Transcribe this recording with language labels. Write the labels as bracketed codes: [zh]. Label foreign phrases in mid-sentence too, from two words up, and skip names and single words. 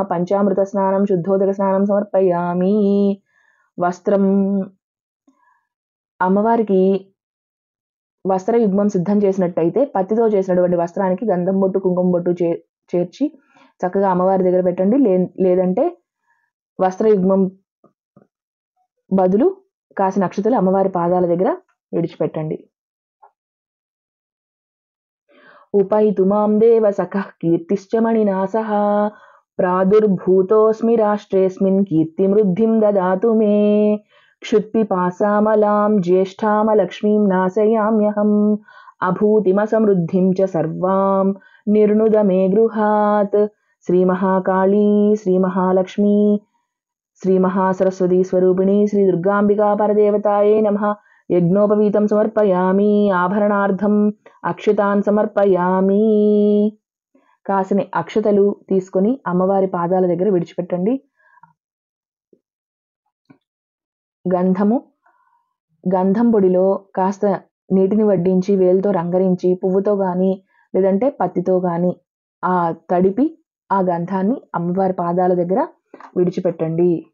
[sa] పంచామృత స్నానం శుద్ధోదక స్నానం సమర్పయామి. [te] వస్త్రం అమ్మవారికి వస్త్రయుగ్మం సిద్ధం చేసినట్టయితే పత్తితో చేసినటువంటి వస్త్రానికి గంధం బొట్టు కుంకుమ బొట్టు చేర్చి చక్కగా అమ్మవారి దగ్గర పెట్టండి. లేదంటే వస్త్రయుగ్మం బదులు కాసిన అక్షతలు అమ్మవారి పాదాల దగ్గర విడిచిపెట్టండి. [sa] ఉపైతు మాం దేవ సఖః కీర్తిశ్చ మణినాసః प्रादुर्भूतोऽस्मि राष्ट्रेऽस्मिन् कीर्तिमृद्धिं ददातु मे। क्षुत्पिपासामलां ज्येष्ठामलक्ष्मीं नाशयाम्यहम् अभूतिमसमृद्धिं च सर्वां निर्नुद मे गृहात्। श्रीमहाकाली श्रीमहालक्ष्मी श्रीमहासरस्वती स्वरूपिणी श्रीदुर्गाम्बिका परदेवतायै नमः। यज्ञोपवीतं समर्पयामि ఆభరణార్థం అక్షతాన్ సమర్పయామి। [te] కాసిని అక్షతలు తీసుకొని అమ్మవారి పాదాల దగ్గర విడిచిపెట్టండి. గంధం పొడిలో కాస్త నీటిని వడ్డించి వేలుతో రంగరించి పువ్వుతో కానీ లేదంటే పత్తితో కానీ ఆ తడిపి ఆ గంధాన్ని అమ్మవారి పాదాల దగ్గర విడిచిపెట్టండి.